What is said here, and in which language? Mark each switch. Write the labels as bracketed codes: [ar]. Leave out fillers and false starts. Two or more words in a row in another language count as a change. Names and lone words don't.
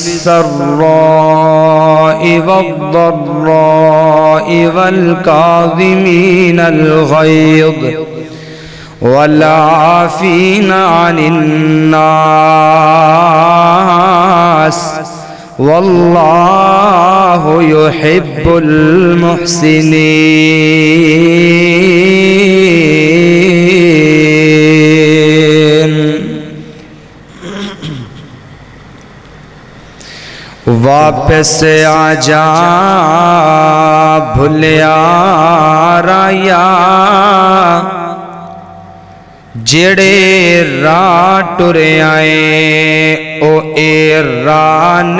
[ar] السراء والضراء والكاظمين الغيظ والعافين عن الناس والله يحب [pa] المحسنين واپس آجا بھلیا رایا جڑے راہ ٹرے آئے او اے راہ